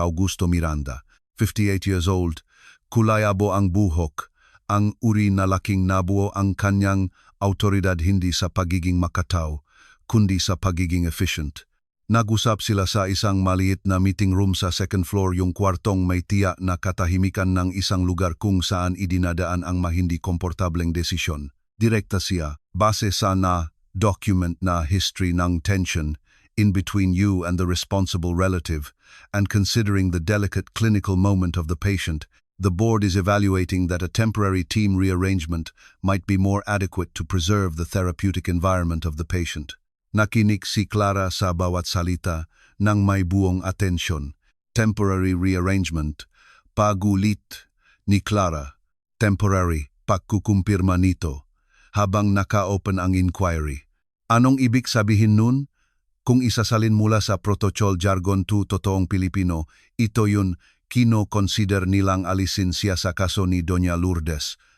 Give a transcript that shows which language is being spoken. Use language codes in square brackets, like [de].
[tl] Augusto Miranda, [en] 58 years old, [tl] kulayabo ang buhok, ang uri na laking nabuo ang kanyang autoridad hindi sa pagiging makataw, kundi sa pagiging efficient. Nag-usap sila sa isang maliit na meeting room sa second floor, yung kwartong may tiyak na katahimikan ng isang lugar kung saan idinadaan ang mahindi komportableng desisyon. Direkta siya, base sa document na history ng [en] tension in between you and the responsible relative, and considering the delicate clinical moment of the patient, the board is evaluating that a temporary team rearrangement might be more adequate to preserve the therapeutic environment of the patient. [tl] Nakinig si Clara sa bawat salita ng may buong atensyon. Temporary rearrangement, pagulit ni Clara. Temporary, pagkukumpirma nito. Habang naka-open ang inquiry. Anong ibig sabihin nun? Kung isasalin mula sa protocol jargon to totoong Pilipino, ito yun kino-consider nilang alisin siya sa kaso ni Doña Lourdes.